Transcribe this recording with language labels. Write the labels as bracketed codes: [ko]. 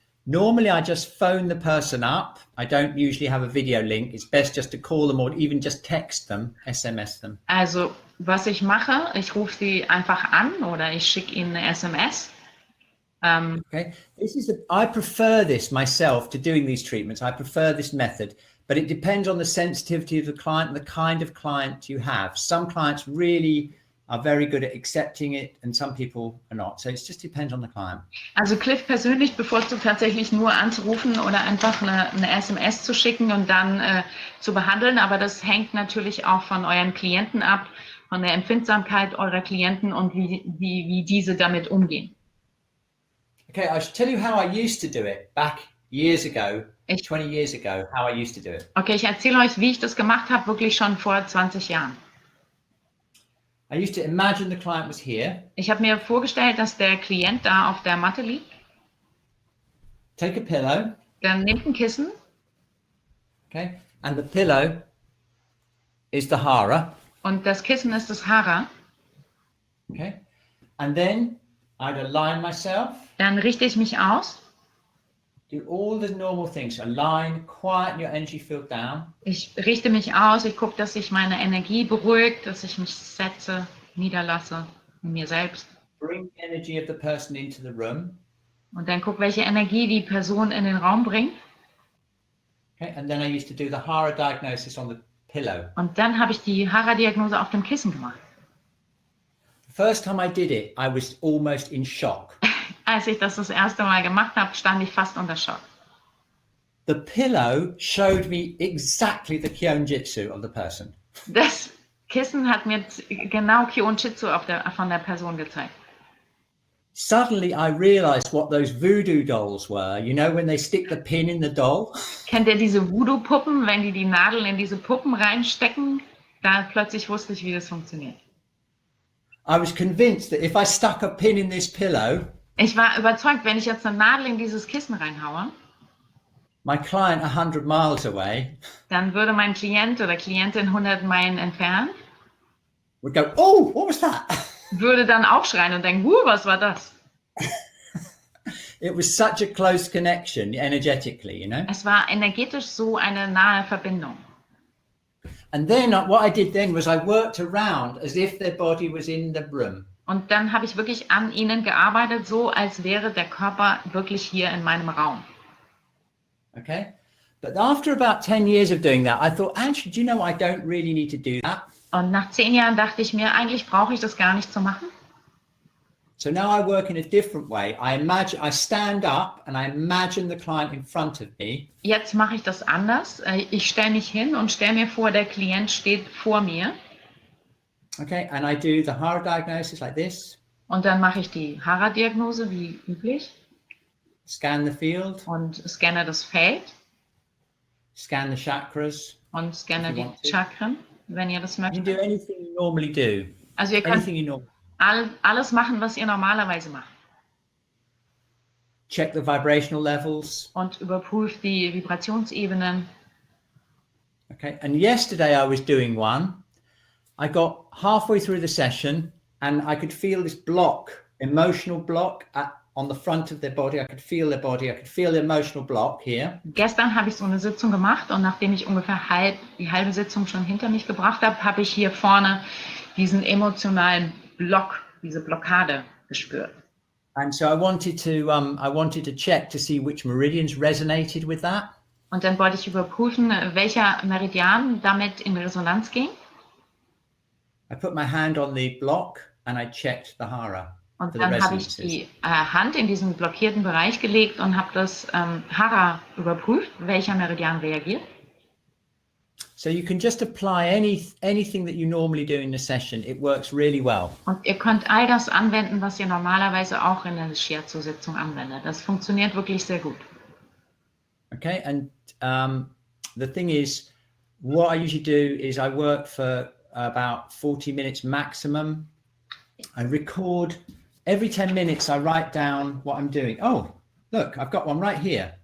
[en] Normally, I just phone the person up. I don't usually have a video link. It's best just to call them or even just text them, SMS them. [de] Also, was ich mache, ich rufe sie einfach an oder ich schicke ihnen eine SMS. [en] Okay, I prefer this myself to doing these treatments. I prefer this method, but it depends on the sensitivity of the client and the kind of client you have. Some clients really are very good at accepting it and some people are not. So it just depends on the client. [de] Also Cliff persönlich bevorzugt tatsächlich nur anzurufen oder einfach eine SMS zu schicken und dann zu behandeln. Aber das hängt natürlich auch von euren Klienten ab, von der Empfindsamkeit eurer Klienten und wie diese damit umgehen. [en] Okay, I should tell you how I used to do it back years ago, 20 years ago, how I used to do it. [de] Okay, ich erzähle euch, wie ich das gemacht habe, wirklich schon vor 20 Jahren. [en] I used to imagine the client was here. [de] Ich habe mir vorgestellt, dass der Klient da auf der Matte liegt. [en] Take a pillow. [de] Dann nehmt ein Kissen. [en] Okay, and the pillow is the hara. [de] Und das Kissen ist das Hara. [en] Okay, and then I'd align myself. [de] Dann richte ich mich aus. [en] Do all the normal things. Align, quieten your energy field down. [de] Ich richte mich aus, ich gucke, dass sich meine Energie beruhigt, dass ich mich setze, niederlasse in mir selbst. [en] Bring the energy of the person into the room. [de] Und dann gucke, welche Energie die Person in den Raum bringt. [en] Okay, and then I used to do the Hara diagnosis on the pillow. [de] Und dann habe ich die Hara-Diagnose auf dem Kissen gemacht. [en] The first time I did it, I was almost in shock. [de] Als ich das erste Mal gemacht habe, stand ich fast unter Schock. [en] The pillow showed me exactly the Kyonjitsu of the person. [de] Das Kissen hat mir genau Kyonjitsu von der Person gezeigt. [en] Suddenly I realized what those voodoo dolls were. You know, when they stick the pin in the doll? [de] Kennt ihr diese Voodoo-Puppen, wenn die Nadeln in diese Puppen reinstecken? Da plötzlich wusste ich, wie das funktioniert. [en] I was convinced that if I stuck a pin in this pillow, [de] ich war überzeugt, wenn ich jetzt eine Nadel in dieses Kissen reinhaue, [en] my client 100 miles away, [de] dann würde mein Klient oder Klientin 100 Meilen entfernt, [en] would go, oh, what was that? [de] würde dann aufschreien und denken, was war das? [en] It was such a close connection energetically, you know? [de] Es war energetisch so eine nahe Verbindung. [en] And then what I did then was I worked around as if their body was in the room. [de] Und dann habe ich wirklich an ihnen gearbeitet, so als wäre der Körper wirklich hier in meinem Raum. [en] Okay? But after about 10 years of doing that, I thought, actually, do you know, I don't really need to do that. [de] Und nach 10 Jahren dachte ich mir, eigentlich brauche ich das gar nicht zu machen. [en] So now I work in a different way. I stand up and I imagine the client in front of me. [de] Jetzt mache ich das anders. Ich stelle mich hin und stelle mir vor, der Klient steht vor mir. [en] Okay, and I do the Hara diagnosis like this. [de] Und dann mache ich die Hara-Diagnose wie üblich. [en] Scan the field. [de] Und scanne das Feld. [en] Scan the chakras. [de] Und scanne die Chakren, wenn ihr das [en] You [de] möchtet. [en] can do anything you normally do. [de] Also ihr könnt [en] Anything you normally. [de] alles machen, was ihr normalerweise macht. [en] Check the vibrational levels. [de] Und überprüft die Vibrationsebenen. [en] Okay, and yesterday I was doing one. I got halfway through the session and I could feel this block, emotional block on the front of their body. I could feel their body. I could feel the emotional block here. [de] Gestern habe ich so eine Sitzung gemacht und nachdem ich ungefähr die halbe Sitzung schon hinter mich gebracht habe, habe ich hier vorne diesen emotionalen Block, diese Blockade gespürt. [en] And so I wanted to check to see which meridians resonated with that. [de] Und dann wollte ich überprüfen, welcher Meridian damit in Resonanz ging. [en] I put my hand on the block and I checked the hara. [de] Und [en] For the [de] dann habe ich [en] resonances. [de] die Hand in diesen blockierten Bereich gelegt und habe das Hara überprüft, welcher Meridian reagiert. [en] So you can just apply anything that you normally do in the session. It works really well. [de] Und ihr könnt all das anwenden, was ihr normalerweise auch in der Shiatsu-Sitzung anwendet. Das funktioniert wirklich sehr gut. [en] Okay, and the thing is, what I usually do is I work for about 40 minutes maximum. I record every 10 minutes. I write down what I'm doing. Oh, look, I've got one right here.